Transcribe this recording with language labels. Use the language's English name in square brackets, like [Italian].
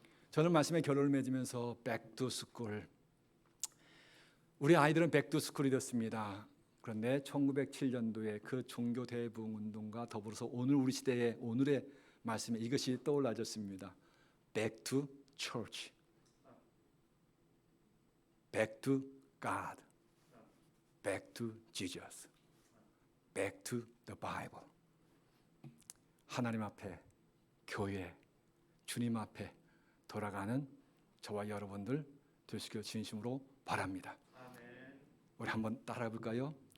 [Korean] 저는 말씀의 결론을 맺으면서 백투스쿨, 우리 아이들은 백투스쿨이 됐습니다. 그런데 1907년도에 그 종교 대부흥 운동과 더불어서 오늘 우리 시대의 오늘의 말씀에 이것이 떠올라졌습니다. [English] Back to church, back to God, back to Jesus, back to the Bible. [Korean] 하나님 앞에, 교회, 주님 앞에 돌아가는 저와 여러분들 되시길 진심으로 바랍니다. 아멘. 우리 한번 따라해 볼까요?